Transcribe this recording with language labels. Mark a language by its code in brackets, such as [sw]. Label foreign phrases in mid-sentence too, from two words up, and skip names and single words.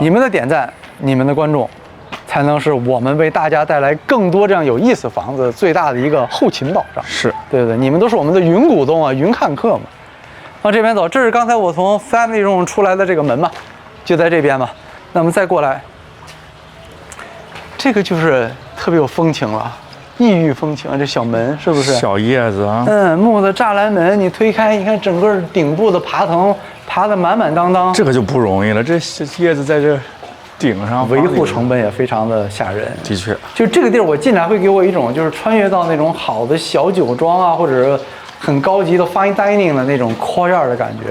[zh] 你們的點讚，你們的關注，才能是我們為大家帶來更多這樣有意思房子最大的一個後勤保障。是，對對，你們都是我們的雲股東啊，雲看客嘛。往這邊走，這是剛才我從 [en] family room [zh] 出來的這個門嘛，就在這邊嘛。那麼再過來，這個就是特特別有風情了，异域風情。这小门是不是？小叶子啊。木的栅栏门，你推開，你看整個頂部的爬藤爬得滿滿當當。這個就不容易了，這葉子在這頂上，維護成本也非常的嚇人。的確，就這個地兒，我進來會給我一種就是穿越到那種好的小酒莊啊，或者很高級的 [en] fine dining [zh] 的那種 courtyard 的感覺。